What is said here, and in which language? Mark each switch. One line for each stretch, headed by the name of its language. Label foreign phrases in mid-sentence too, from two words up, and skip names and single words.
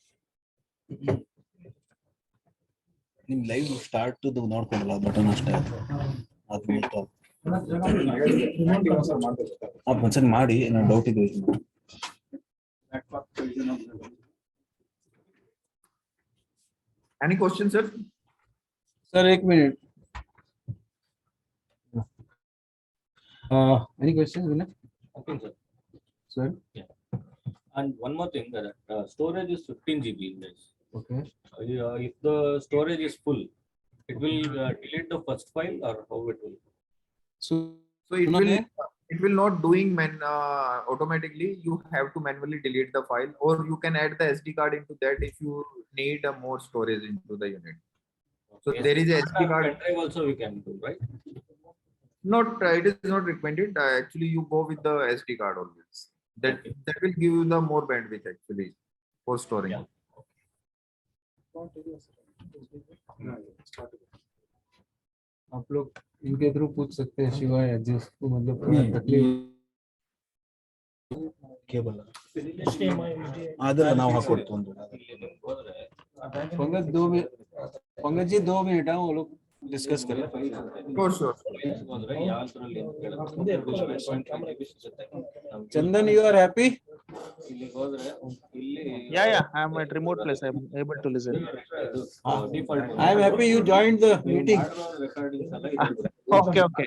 Kannada: ನಿಮ್ ಲೈವ್ ಸ್ಟಾರ್ಟ್ ನೋಡ್ಕೊಂಡಲ್ಲ ಬಟನ್ ಅಷ್ಟೇ, ಅದು ಒಂದ್ಸರಿ ಮಾಡಿ. ಏನೋ ಡೌಟ್ ಇದೆ.
English: Any question, sir?
Hindi: सर एक मिनट.
English: Any questions, Vinay? Okay, sir. Sir? And one more thing, that storage is 15 GB, guys. Okay. If the storage is full, it will delete the first file, or how it will? So it will not doing automatically. You have to manually delete the file, or you can add the SD card into that if you need a more storage into the unit. So there is a SD card. Pen drive also we can do, right? Not it is not recommended. Actually, you go with the SD card always. That will give you the more bandwidth actually for storing. Yeah.
Hindi: आप लोग इनके थ्रू पूछ सकते हैं शिवाय जिसको मतलब थोड़ा तकलीफ
Kannada: ಕೇಬಲ್ ಅದೆಲ್ಲ ನಾವು ಹಾಕೊಡ್ತು ಒಂದು
Hindi: पंकज 2 मिनट पंकज जी 2 मिनट है वो लोग डिस्कस करें
English: Sure. चंदन you are happy Yeah, I'm at remote place. I'm able to listen. I am happy you joined the meeting. Okay.